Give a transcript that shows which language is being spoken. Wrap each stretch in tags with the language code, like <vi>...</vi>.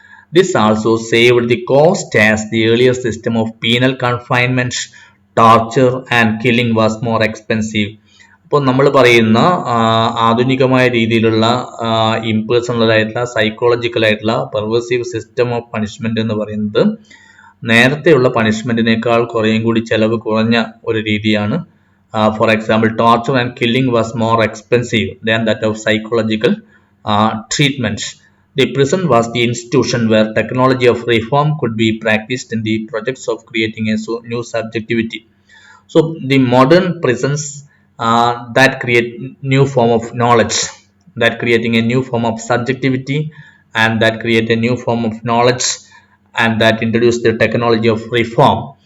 <en>This also saved the cost, as the earlier system of penal confinement, torture and killing was more expensive.</en> <ml>അപ്പോൾ നമ്മൾ പറയുന്ന ആധുനികമായ രീതിയിലുള്ള impersonal ആയിട്ടുള്ള psychological ആയിട്ടുള്ള</ml> <en>pervasive system of punishment</en> <ml>എന്ന് പറയുന്നത് നേരത്തെയുള്ള പണിഷ്മെന്റിനേക്കാൾ കുറേയും കൂടി ചെലവ് കുറഞ്ഞ ഒരു രീതിയാണ്.</ml> <en>For example, torture and killing was more expensive than that of psychological treatment. The prison was the institution where technology of reform could be practiced in the projects of creating a new subjectivity. So the modern prisons that create new form of knowledge, that creating a new form of subjectivity, and that create a new form of knowledge, and that introduce the technology of reform.</en>